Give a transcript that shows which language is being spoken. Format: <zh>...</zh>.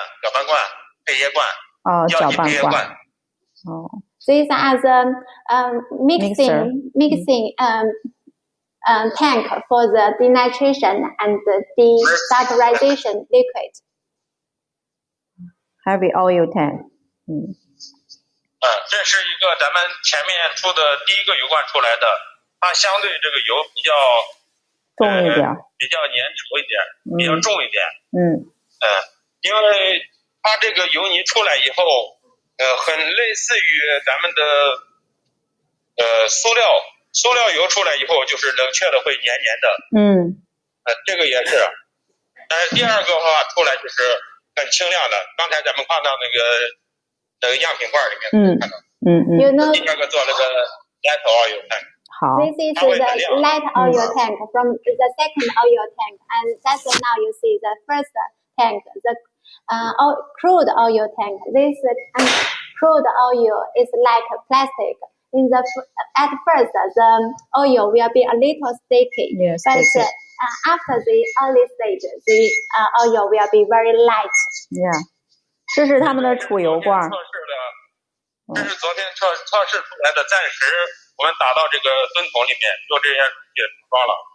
<zh>搅拌罐、配液罐、药剂配液罐。</zh> <en>These are the mixing tank for the denitration and the desulfurization liquid. Heavy oil tank.</en> <zh>这是一个咱们前面出的第一个油罐出来的，它相对这个油比较重一点，比较粘稠一点，比较重一点。因为它这个油泥出来以后，很类似于咱们的塑料油出来以后，就是冷却的会黏黏的。这个也是。但是第二个的话出来就是很清亮的，刚才咱们看到那个样品罐里面看到。第二个做那个</zh> <en>light oil tank。 This is the light oil tank from the second oil tank, and that's now you see the first tank, the crude oil tank. This crude oil is like plastic. At first, the oil will be a little sticky, but after the early stage, the oil will be very light.</en> <zh>这是他们的储油罐。这是昨天测试出来的，暂时我们打到这个吨桶里面，用这些也装了。</zh>